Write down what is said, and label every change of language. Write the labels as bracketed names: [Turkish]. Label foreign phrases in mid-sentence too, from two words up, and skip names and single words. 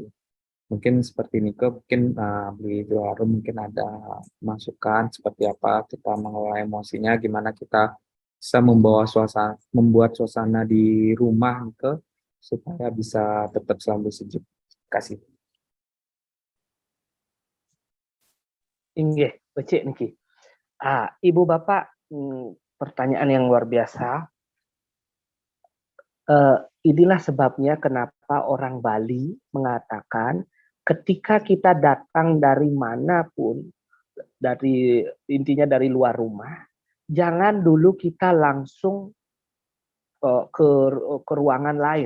[Indonesian] Mungkin seperti Nike, mungkin beli Arum mungkin ada masukan seperti apa kita mengelola emosinya, gimana kita bisa membuat suasana di rumah Nike supaya bisa tetap selalu sejuk. Terima kasih. [Balinese] Inggih, becik niki. [Indonesian] Ibu Bapak, pertanyaan yang luar biasa. Inilah sebabnya kenapa orang Bali mengatakan ketika kita datang dari manapun, dari intinya dari luar rumah, jangan dulu kita langsung ke ruangan lain.